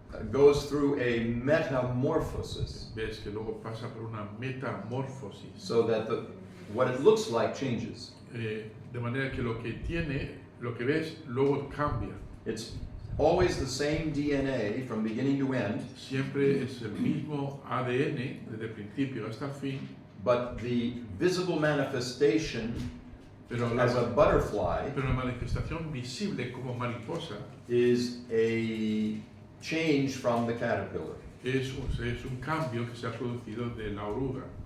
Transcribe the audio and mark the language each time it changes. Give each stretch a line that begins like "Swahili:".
English: goes through a metamorphosis,
Spanish: ves que luego pasa por una metamorfosis.
English: so that what it looks like changes.
Spanish: De manera que lo que ves, luego cambia.
English: It's always the same DNA from beginning to end,
Spanish: Siempre es el mismo ADN desde el principio hasta el fin,
English: but the visible manifestation
Spanish: pero
English: as a
Spanish: la
English: butterfly
Spanish: manifestación visible como mariposa
English: is a change from the caterpillar.
Spanish: es un cambio que se ha producido de la oruga.